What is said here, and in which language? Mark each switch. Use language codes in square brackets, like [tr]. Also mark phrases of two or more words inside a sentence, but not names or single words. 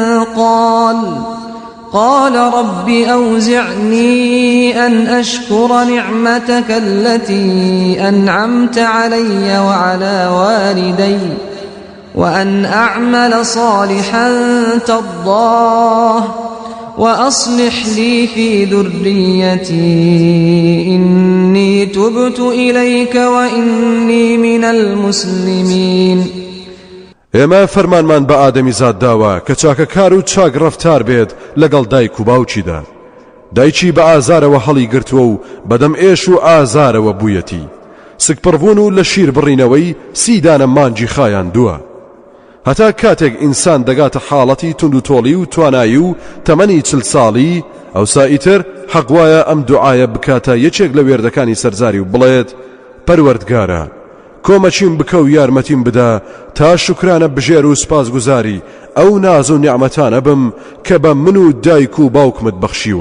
[ar] قال رب أوزعني أن أشكر نعمتك التي أنعمت علي وعلى والدي وأن أعمل صالحا ترضاه وأصلح لي في ذريتي إني تبت إليك وإني من المسلمين. [ckb] ئێمە فەرمانمان بە ئادەمی زاد داوە کە چاکەکار و چاک ڕەفتار بێت لەگەڵ دایک و باوکیدا. دایکی بە ئازارەوە هەڵی گرتووە و بەدەم ئێش و ئازارەوە بوویەتی، سکپڕبوون و لە شیر بڕینەوەی 30 دانە مانجی خایان دووە، هەتا کاتێک ئینسان دەگاتە حاڵەتی تونند و تۆڵی و توانایی و تەمەنی 40 ساڵی، ئەوسا ئیتر حەق وایە ئەم دوعایە بکاتە یەکێک لە وێردەکانی سەرزاری و بڵێت پەروەردگارە کۆمەچیم بکە و یارمەتیم بدا تا شکرانە بژێر و سپاسگوزاری ئەو ناز و نیعمەتانە بم کە بە من و دایک و باوکمت بەخشیوە.